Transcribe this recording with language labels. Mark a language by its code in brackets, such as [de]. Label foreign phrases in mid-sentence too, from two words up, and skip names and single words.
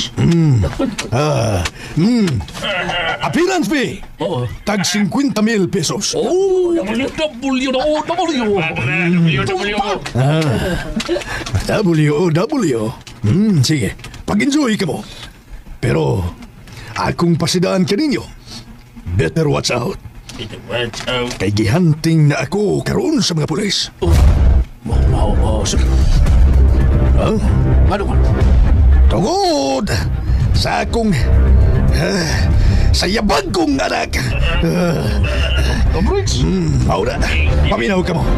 [en] Appearance fee. [ceb] Tag 50,000 pesos. W. Sige, pag-enjoy ka mo. Pero, akong pasidaan ka ninyo. [en] Better watch out. [ceb] Kay gihanting na ako karoon sa mga pulis. Sige. Ano ka? Tungod sa akong sa yabag kong anak. Maura, paminaw ka mo.